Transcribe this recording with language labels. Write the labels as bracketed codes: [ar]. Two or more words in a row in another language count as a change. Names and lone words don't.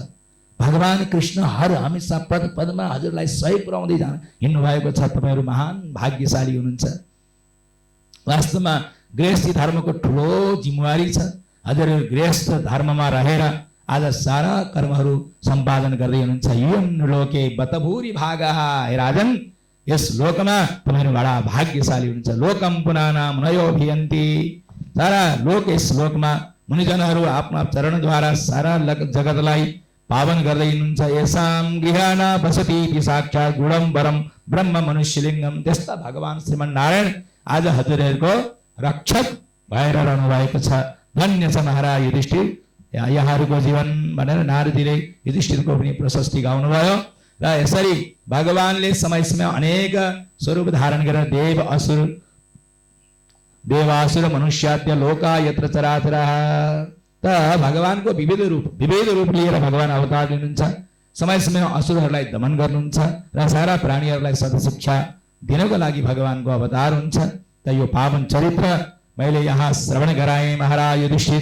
[ne] भगवान कृष्ण हर हमेसा पद पदमा हजुरलाई सही पुर्याउँदै हिँड्नु भएको छ। तपाईँहरू महान भाग्यशाली हुनुहुन्छ। वास्तवमा गृहस्थी धर्मको ठुलो जिम्मेवारी छ। हजुरहरू गृहस्थ धर्ममा रहेर आज सारा कर्महरू सम्पादन गर्दै हुनुहुन्छ। [sa] यम लोके बतभूरि भागः, [ne] हे राजन यस लोकमा तपाईँहरू बडा भाग्यशाली हुनुहुन्छ। [sa] लोकम पुनानाम नयोभियन्ति, [ne] सारा लोक यस लोकमा मुनिजनहरू आफ्ना चरणद्वारा सारा जगतलाई पावन गर्दै हुनुहुन्छ। [sa] येषां गृहाणा बसति साक्षात् गुणम वरम ब्रह्म मनुष्यलिङ्गम। [ne] त्यस्ता भगवान श्रीमन नारायण आज हजुरहरूको रक्षक भएर रहनु भएको छ। धन्य छ महाराज युधिष्ठिर, यहाँहरूको जीवन भनेर नारदजीले युधिष्ठिरको पनि प्रशस्ति गाउनुभयो। र यसरी भगवानले समय समय अनेक स्वरूप धारण गरेर [sa] देवासुर मनुष्याद्य लोका यत्र चराचरः, [ne] त भगवानको विविध रूप लिएर भगवान अवतार लिनुहुन्छ। समय समय असुरहरूलाई दमन गर्नुहुन्छ र सारा प्राणीहरूलाई सदशिक्षा दिनको लागि भगवानको अवतार हुन्छ। त यो पावन चरित्र मैले यहाँ श्रवण गराएँ महाराज युधिष्ठिर।